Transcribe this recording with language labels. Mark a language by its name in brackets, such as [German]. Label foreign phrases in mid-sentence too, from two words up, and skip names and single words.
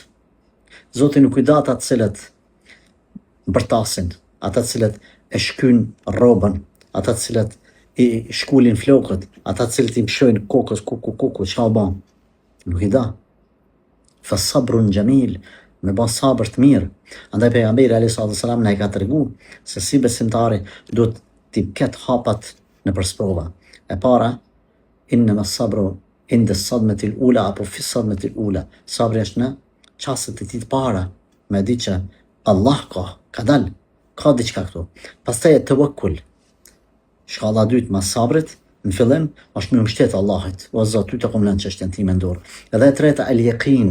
[Albanian] Zoti nuk i da ata të cilët bërtasin, ata të cilët e shkyn rrobën, ata të cilët i shkulin flokët, ata të cilët i mshojnë kokës kuku, çfarë bën? Nuk i da. [Arabic] فصبر جميل, [Albanian] me bën sabër të mirë. Andaj pejgamberi [Arabic] عليه الصلاة والسلام [Albanian] na i ka treguar se si besimtari duhet t'i ketë hapat në përsprova. E para, [Arabic] إنما الصبر عند الصدمة الأولى أو في الصدمة الأولى apo fi sadmati al-ula. [Albanian] Sabri është në çastet e tij të para, me di që Allah ka dal, ka diçka këtu. Pastaj tawakkul. Shkalla e dytë mas sabrit, në fillim, është me mbështet Allahit. O Zot, ty të kom lënë çështjen time në dorë. Edhe e treta, [Arabic] اليقين.